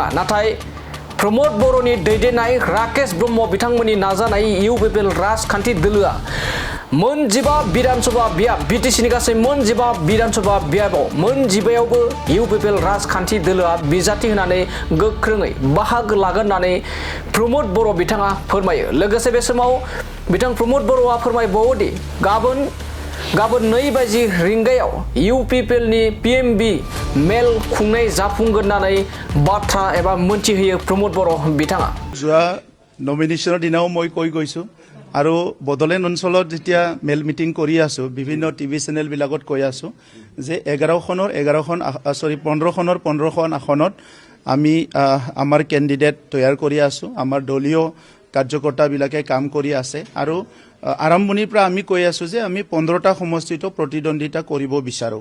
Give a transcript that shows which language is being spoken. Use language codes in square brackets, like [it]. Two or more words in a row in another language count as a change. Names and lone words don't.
[brx] नाथाय प्रमोद बर'नि दैदेननाय राकेश ब्रह्म बिथांमोननि नाजानाय इउपिपिएल राजखान्थि दोलोआ मोनजिबा विधानसभा बियाब बीटीसीनि गासै मोनजिबा विधानसभा बियाबाव मोनजिबायावबो इउपिपिएल राजखान्थि दोलोआ बिजाथि होनानै गोख्रोङै बाहागो लागोन होननानै प्रमोद बर' बिथाङा फोरमायो। लोगोसे बे समाव बिथां प्रमोद बर'आ फोरमायबावोदि गाबोन 2 रिंगायाव इउपिपिएलनि पीएमबी मेल खुंनाय जाफुंगोन होननानै बाथ्रा एबा मोनथिहोयो प्रमोद बर' बिथाङा। [as] जोआ नमिनेशনৰ দিনাও মই কৈ গৈছো আৰু বদলেণ্ড অঞ্চলত যেতিয়া মেল মিটিং কৰি আছো বিভিন্ন টিভি চেনেল বিলাকত কৈ আছো যে 15খনৰ আসনত আমি আমাৰ কেণ্ডিডেট তৈয়াৰ কৰি আছো। আমাৰ দলীয় কাৰ্যকৰ্তা বিলাকে কাম কৰি আছে আৰু আৰম্ভণিৰ পৰা আমি কৈ আছো যে আমি 15টা সমষ্টিত প্ৰতিদ্বন্দ্বিতা কৰিব বিচাৰো।